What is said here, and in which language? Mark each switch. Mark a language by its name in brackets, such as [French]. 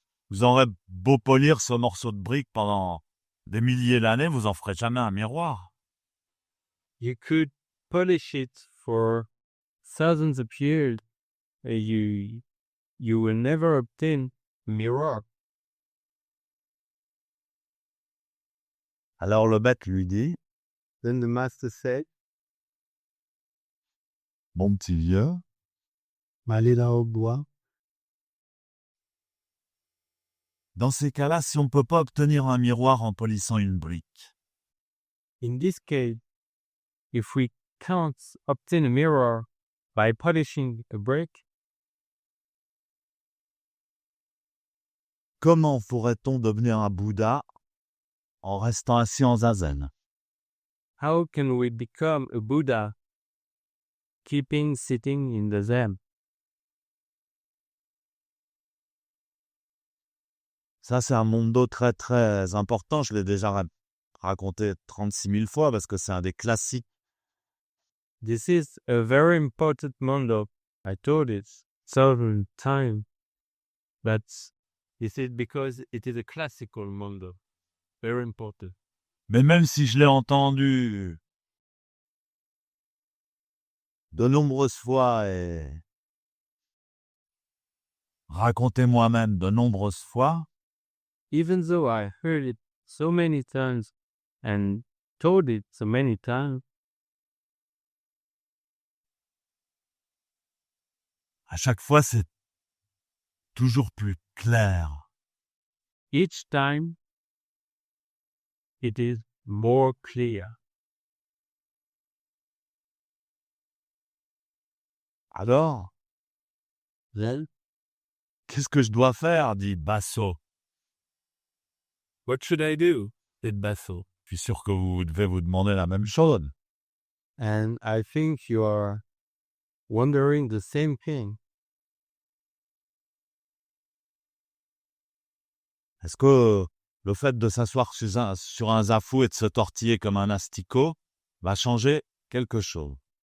[French] Vous aurez beau polir ce morceau de brique pendant des milliers d'années, vous en ferez jamais un miroir. [English] You could polish it for thousands of years, and you will never obtain a mirror. [French] Alors le bête lui dit, [English] Then the master said, [French] mon petit vieux, Malina au bois. dans ces cas-là, si on ne peut pas obtenir un miroir en polissant une brique, [English] In this case, if we can't obtain a mirror by polishing a brick, [French] comment pourrait-on devenir un Bouddha en restant assis en zazen? [English] how can we become a Buddha keeping sitting in the Zen? [French] Ça, c'est un mondo très, très important. Je l'ai déjà raconté 36 000 fois parce que c'est un des classiques. [English] This is a very important mondo. I told it several times, but this is because it is a classical mondo. Very important. [French] Mais même si je l'ai entendu de nombreuses fois et raconté moi-même de nombreuses fois, [English] Even though I heard it so many times and told it so many times, [French] à chaque fois, c'est toujours plus clair. [English] each time it is more clear. [French] Alors, [English] Then, [French] qu'est-ce que je dois faire dit Basso. [English] what should I do? Said Basso. [French] Je suis sûr que vous devez vous demander la même chose. [English] And I think you are wondering the same thing. [French] Est-ce que le fait de s'asseoir sur un zafou et de se tortiller comme un asticot va changer quelque chose?